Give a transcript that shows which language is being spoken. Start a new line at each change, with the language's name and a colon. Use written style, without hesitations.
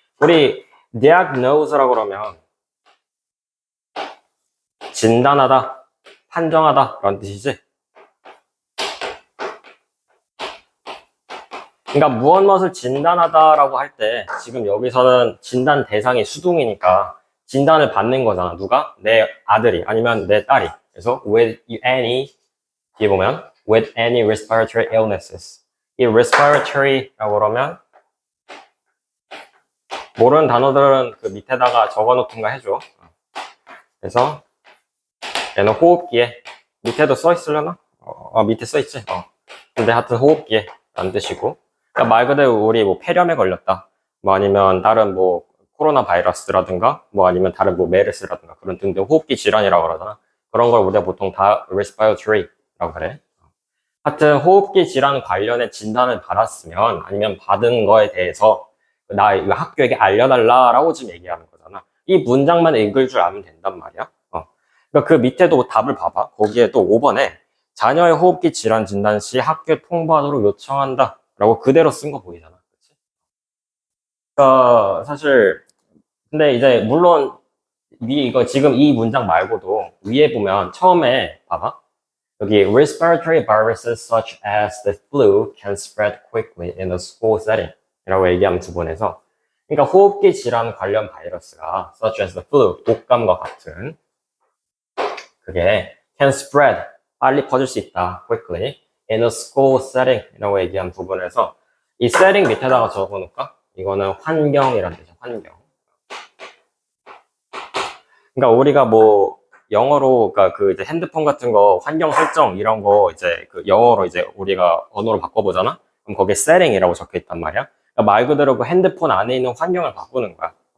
Korean: 우리 diagnose라고 그러면 진단하다, 판정하다 라는 뜻이지. 그러니까 무엇을 진단하다라고 할 때 지금 여기서는 진단 대상이 수둥이니까 진단을 받는 거잖아. 누가? 내 아들이 아니면 내 딸이. 그래서
English: with any
Korean: 뒤에 보면
English: with any respiratory illnesses.
Korean: 이 respiratory라고 그러면 모르는 단어들은 그 밑에다가 적어놓든가 해줘. 그래서 얘는 호흡기에 밑에도 써 있으려나? 밑에 써 있지. 근데 하여튼 호흡기에 라는 뜻이고. 그러니까 말 그대로 우리 뭐 폐렴에 걸렸다. 뭐 아니면 다른 뭐 코로나 바이러스라든가 뭐 아니면 다른 뭐 메르스라든가 그런 등등 호흡기 질환이라고 그러잖아. 그런 걸 우리가 보통 다 respiratory라고 그래. 하여튼 호흡기 질환 관련의 진단을 받았으면 아니면 받은 거에 대해서 나 이거 학교에게 알려달라라고 지금 얘기하는 거잖아. 이 문장만 읽을 줄 알면 된단 말이야. 그러니까 그 밑에도 답을 봐봐. 거기에 또 5번에 자녀의 호흡기 질환 진단 시 학교 통보하도록 요청한다 라고 그대로 쓴 거 보이잖아. 그치? 그러니까 사실 근데 이제 물론 이거 지금 이 문장 말고도 위에 보면 처음에 봐봐. 여기
English: respiratory viruses such as the flu can spread quickly in a school setting
Korean: 이라고 얘기하는 부분에서 그러니까 호흡기 질환 관련 바이러스가
English: such as the flu,
Korean: 독감과 같은 그게
English: can spread,
Korean: 빨리 퍼질 수 있다,
English: quickly in a school setting
Korean: 이라고 얘기한 부분에서 이 setting 밑에다가 적어놓을까? 이거는 환경이란 뜻이야, 환경. 그러니까 우리가 뭐 영어로 그러니까 그 이제 핸드폰 같은 거 환경 설정 이런 거 이제 그 영어로 이제 우리가 언어로 바꿔보잖아. 그럼 거기에 setting이라고 적혀 있단 말이야. 그러니까 말 그대로 그 핸드폰 안에 있는 환경을 바꾸는 거야.